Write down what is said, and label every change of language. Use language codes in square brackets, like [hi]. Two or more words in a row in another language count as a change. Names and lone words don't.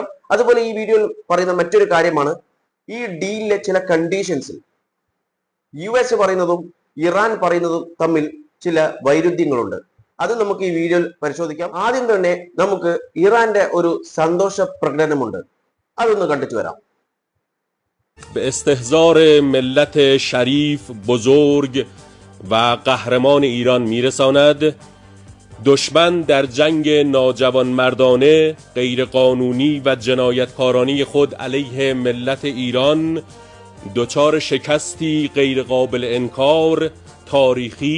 [ml] അതുപോലെ ഈ വീഡിയോയിൽ പറയുന്ന മറ്റൊരു കാര്യമാണ്, ഈ ഡീലിലെ ചില കണ്ടീഷൻസിൽ US പറയുന്നതും ഇറാൻ പറയുന്നതും തമ്മിൽ ചില വൈരുദ്ധ്യങ്ങളുണ്ട്. അത് നമുക്ക് ഈ വീഡിയോയിൽ പരിശോധിക്കാം. ആദ്യം തന്നെ നമുക്ക് ഇറാന്റെ ഒരു സന്തോഷ പ്രകടനമുണ്ട്, അതൊന്ന് കണ്ടിട്ട് വരാം. [fa] به استحضار ملت شریف بزرگ و قهرمان ایران میرساند. دشمن در جنگ ناجوانمردانه، غیرقانونی و جنایتکارانه خود علیه ملت ایران دچار شکستی غیرقابل انکار تاریخی.